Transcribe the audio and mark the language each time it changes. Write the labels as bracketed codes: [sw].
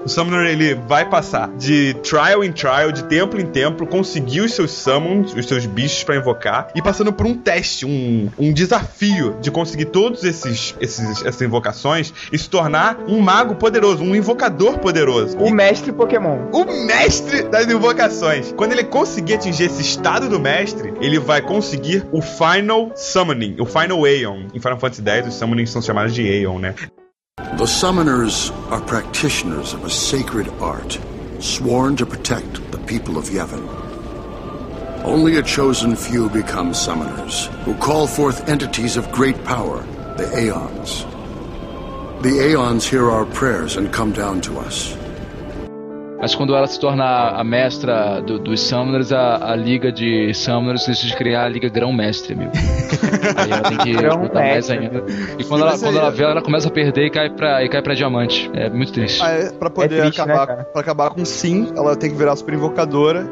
[pt] O Summoner, ele vai passar de trial in trial, de templo em templo, conseguir os seus summons, os seus bichos pra invocar e passando por um teste, um desafio de conseguir todos essas invocações e se tornar um mago poderoso, um invocador poderoso. O mestre Pokémon. O mestre das invocações. Quando ele conseguir atingir esse estado do mestre, ele vai conseguir o Final Summoning, o Final Aeon. Em Final Fantasy X, os summonings são chamados de Aeon, né? [en] The summoners are practitioners of a sacred art, sworn to protect the people of Yavin. Only a chosen few become summoners, who call forth entities of great power. The Aeons. The Aeons hear our prayers and come down to us. [pt] Mas quando ela se torna a mestra dos Summoners, a Liga de Summoners decide criar a Liga Grão-Mestre, amigo. Aí ela tem que lutar mais ainda. E quando ela vê, ela começa a perder e cai pra diamante. É muito triste. Aí, pra poder acabar com Sin, ela tem que virar super invocadora.